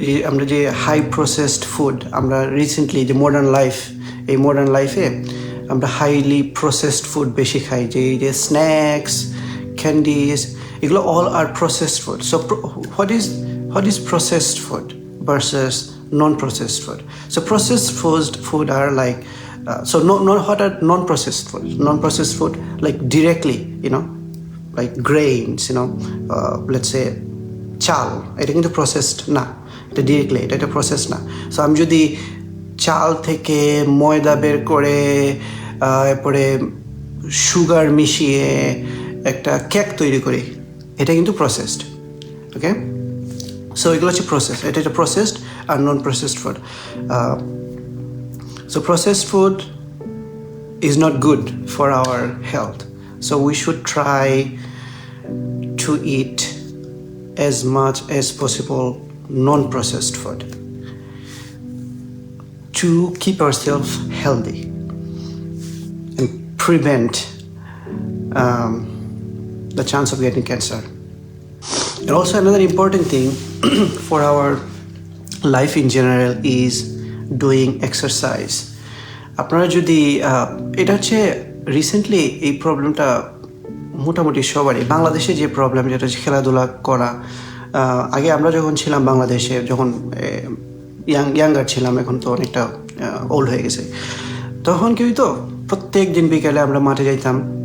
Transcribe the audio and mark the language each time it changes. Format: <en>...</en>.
<bn>আমরা যে high processed food, আমরা রিসেন্টলি যে মডার্ন লাইফে আমরা হাইলি প্রসেসড ফুড বেশি খাই, যে স্ন্যাক্স, ক্যান্ডিজ, এগুলো all আর processed food.</bn> <en>So what is processed food versus non-processed food? So processed food are like what are non-processed food? Non-processed food, like directly, like grains, let's say</en> <bn>চাল, এটা কিন্তু processed না,</bn> <en>এটা ডিরেক্টলি, এটা প্রসেসড না।</en> <bn>So আমি যদি চাল থেকে ময়দা বের করে এরপরে সুগার মিশিয়ে একটা কেক তৈরি করি, এটা কিন্তু প্রসেসড। ওকে, সো এগুলো হচ্ছে প্রসেস, এটা processed আর non processed food.</bn> <en>So processed food is not good for our health. So we should try to eat as much as possible non-processed food to keep ourselves healthy and prevent the chance of getting cancer. And also another important thing for our life in general is doing exercise.</en> <bn>আপনারা যদি এটা হচ্ছে recently এই প্রবলেমটা মোটামুটি সবারই, বাংলাদেশে যে প্রবলেম যেটা হচ্ছে খেলাধুলা করা। আগে আমরা যখন ছিলাম বাংলাদেশে, যখন ইয়াঙ্গার ছিলাম, এখন তো অনেকটা ওল্ড হয়ে গেছে, তখন কি হইতো, প্রত্যেক দিন বিকালে আমরা মাঠে যাইতাম।</bn>